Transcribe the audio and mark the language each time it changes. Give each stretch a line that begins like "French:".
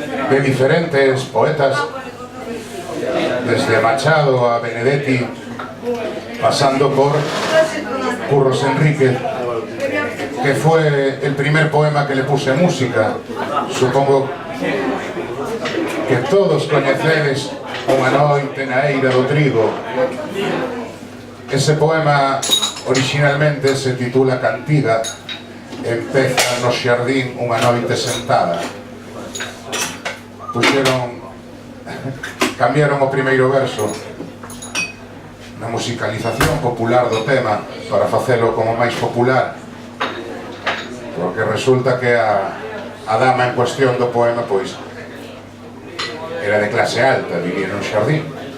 Spanish: De diferentes poetas, desde Machado a Benedetti, pasando por Curros Enríquez, que fue el primer poema que le puse música. Supongo que todos
Galician: coñecedes
Spanish: Unha noite na eira do trigo. Ese poema originalmente se titula Cantiga.
Galician: Empeza no xardín unha noite sentada. Cambiaron o primeiro verso na musicalización popular do tema para facelo como máis popular, porque resulta que a a dama en cuestión do poema, pois, era de clase alta, vivía nun xardín.